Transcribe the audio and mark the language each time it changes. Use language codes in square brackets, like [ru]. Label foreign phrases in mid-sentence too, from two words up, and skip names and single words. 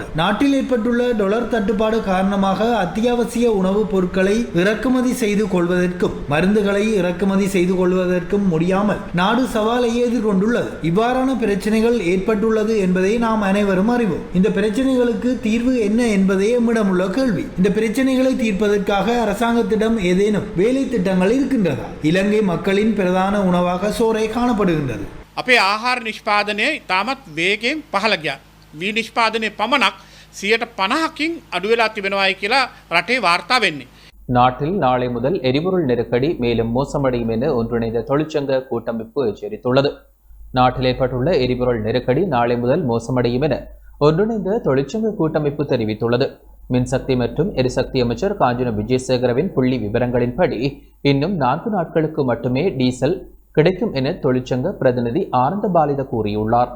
[ta] நாட்டில் ஏற்பட்டுள்ள டாலர் தட்டுப்பாடு காரணமாக அத்தியாவசிய உணவுப் பொருட்களை இறக்குமதி செய்து கொள்வதற்கும் மருந்துகளை இறக்குமதி செய்து கொள்வதற்கும் முடியாமல் நாடு சவாலை எதிர்கொண்டுள்ளது. இவ்வாறான பிரச்சனைகள் ஏற்பட்டுள்ளது என்பதை நாம் அனைவரும் அறிவோம். இந்த பிரச்சனைகளுக்கு தீர்வு என்ன என்பதே நம்மிடமுள்ள கேள்வி. இந்த பிரச்சனைகளை தீர்ப்பதற்காக அரசாங்கத்திடம் ஏதேனும் வேலை திட்டங்கள் இருக்கின்றதா? இலங்கை மக்களின் பிரதான உணவாக சோறை காணப்படுகின்றது. [si] අපේ ආහාර නිෂ්පාදනය ඉතාමත් වේගයෙන් පහළ ගියා. වී නිෂ්පාදනය පමණක් 50%කින් අඩු වෙලා තිබෙනවායි කියලා රටේ වාර්තා වෙන්නේ. [ta] நாட்டில் நாளை முதல் எரிபொருள் நெருக்கடி மேலும் மோசமடையும் என ஒன்றிணைந்த தொழிற்சங்க கூட்டமைப்பு எச்சரித்துள்ளது. நாட்டில் ஏற்பட்டுள்ள எரிபொருள் நெருக்கடி நாளை முதல் மோசமடையும் என ஒன்றிணைந்த தொழிற்சங்க கூட்டமைப்பு தெரிவித்துள்ளது. மின்சக்தி மற்றும் எரிசக்தி அமைச்சர் காஞ்சன விஜயசேகரவின் புள்ளி விவரங்களின்படி இன்னும் 4 நாட்களுக்கு மட்டுமே டீசல் கிடைக்கும் என தொழிற்சங்க பிரதிநிதி ஆனந்த பாலித கூறியுள்ளார்.